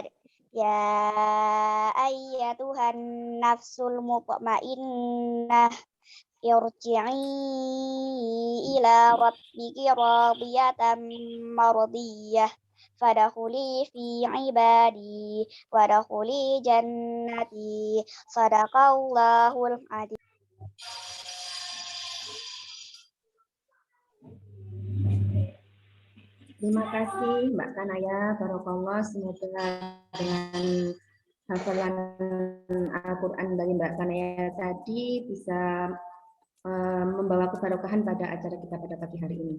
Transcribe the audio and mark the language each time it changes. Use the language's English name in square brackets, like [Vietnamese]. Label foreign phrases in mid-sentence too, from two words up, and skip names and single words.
[Arabic] يا أيتها النفس المطمئنة ارجعي إلى ربك راضية مرضية فادخلي في عبادي وادخلي جنتي صدق الله العظيم. [Indonesian] Terima kasih Mbak Kanaya, Barakallah. Semoga dengan hafalan Al-Quran dari Mbak Kanaya tadi bisa membawa keberkahan pada acara kita pada pagi hari ini.